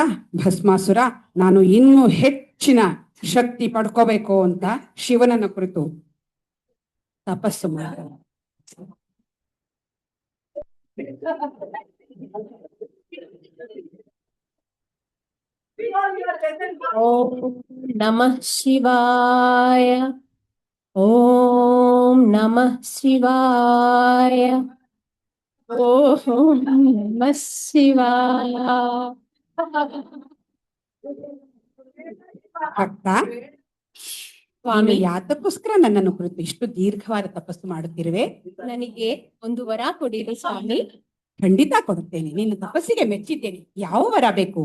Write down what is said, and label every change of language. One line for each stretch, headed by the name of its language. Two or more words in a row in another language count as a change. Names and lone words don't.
Kannada: ಭಸ್ಮಾಸುರ ನಾನು ಇನ್ನೂ ಹೆಚ್ಚಿನ ಶಕ್ತಿ ಪಡ್ಕೋಬೇಕು ಅಂತ ಶಿವನನ್ನ ಕುರಿತು ತಪಸ್ಸು ಮಾಡ್ತಾನೆ.
Sanskrit: ಓಂ ನಮಃ ಶಿವಾಯ, ಓಂ ನಮಃ ಶಿವಾಯ, ಓಂ ನಮಃ ಶಿವಾಯ.
Kannada: ಭಕ್ತ, ಸ್ವಾಮಿ ಯಾತಕ್ಕೋಸ್ಕರ ನನ್ನನ್ನು ಕುರಿತು ಇಷ್ಟು ದೀರ್ಘವಾದ ತಪಸ್ಸು ಮಾಡುತ್ತಿರುವೆ? ನನಗೆ ಒಂದು ವರ ಕೊಡಿರಿ ಸ್ವಾಮಿ. ಖಂಡಿತ ಕೊಡುತ್ತೇನೆ, ನಿನ್ನ ತಪಸ್ಸಿಗೆ ಮೆಚ್ಚಿದ್ದೇನೆ. ಯಾವ ವರ ಬೇಕು?